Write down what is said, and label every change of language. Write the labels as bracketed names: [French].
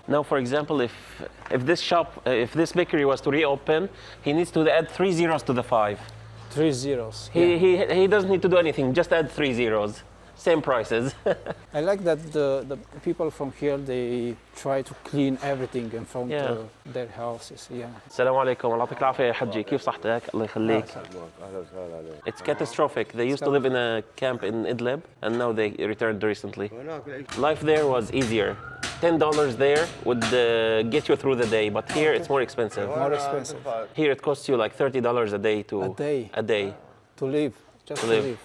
[English] Now, for example, if this bakery was to reopen, he needs to add 3 zeros to the 5. 3 zeros. He doesn't need to do anything. Just add 3 zeros. same prices. I like that the people from here, they try to clean everything in front of their houses. Yeah. [Arabic] السلام عليكم الله يعطيك العافية يا حجي كيف صحتك الله يخليك. [English] It's catastrophic. They used to live in a camp in Idlib and now they returned recently. Life there was easier. $10 there would get you through the day, but here it's more expensive. More expensive. Here it costs you like $30 a day to A day. To live. Just to live